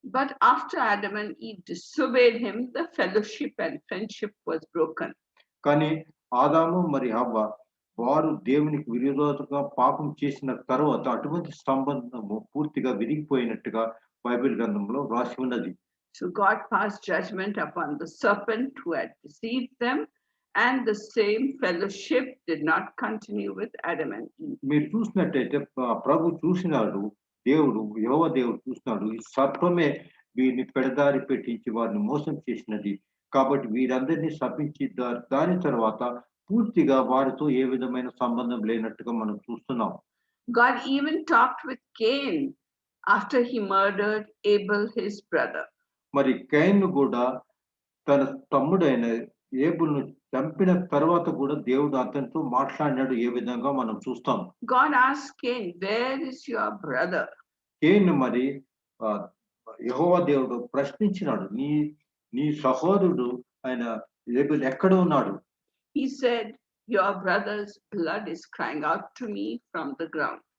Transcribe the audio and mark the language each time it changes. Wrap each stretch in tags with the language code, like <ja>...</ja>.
<en>But after Adam and Eve disobeyed him, the fellowship and friendship was broken.</en> <te>కానీ ఆదాము మరి హవ్వ వారు దేవునికి విరోధంగా పాపం చేసిన తర్వాత అటువంటి సంబంధము పూర్తిగా విరిగిపోయినట్టుగా బైబిల్ గ్రంథంలో రాసి ఉన్నది.</te> <en>So God passed judgment upon the serpent who had deceived them, and the same fellowship did not continue with Adam and Eve.</en> <te>మీరు చూసినట్టయితే ప్రభు చూసినాడు, దేవుడు యెహోవా దేవుడు చూసినాడు, ఈ సర్పమే వీరిని పెడదారి పెట్టించి వారిని మోసం చేసినది, కాబట్టి వీరందరినీ శపించి దాని తర్వాత పూర్తిగా వారితో ఏ విధమైన సంబంధం లేనట్టుగా మనం చూస్తున్నాం.</te> <en>God even talked with Cain after he murdered Abel, his brother.</en> <te>మరి కయీను కూడా తన తమ్ముడైన ఏబుల్ను చంపిన తర్వాత కూడా దేవుడు అతనితో మాట్లాడినాడు ఏ విధంగా మనం చూస్తాం.</te> <en>God asked Cain, where is your brother?</en> <te>కేను మరి యెహోవా దేవుడు ప్రశ్నించినాడు, నీ సహోదరుడు ఆయన ఏబుల్ ఎక్కడ ఉన్నాడు?</te> <en>He said, your brother's blood is crying out to me from the ground.</en>